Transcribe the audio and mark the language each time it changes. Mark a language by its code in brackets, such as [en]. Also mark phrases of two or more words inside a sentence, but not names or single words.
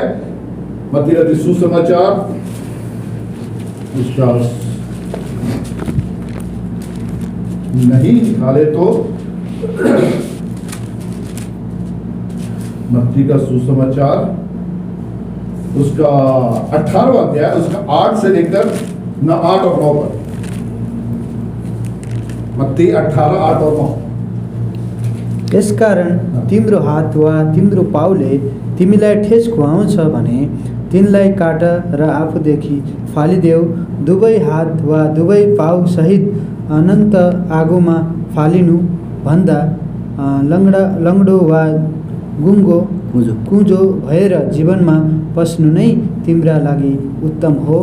[hi] मत्ती रचित सुसमाचार उसका नहीं निकाले तो मत्ती का सुसमाचार उसका 18वां अध्याय, उसका 8 से लेकर 8 और 9 पर। मत्ती 18, 8 और 9। [ne] यसकारण तिम्रो हात वा तिम्रो पाउले तिमीलाई ठेस खुवाउँछ भने तिनलाई काट र आफूदेखि फालिदेऊ। दुवै हात वा दुवै पाउ सहित अनन्त आगोमा फालिनु भन्दा लङ्गडो वा गुङ्गो कुँजो भएर जीवनमा पस्नु नै तिम्रा लागि उत्तम हो।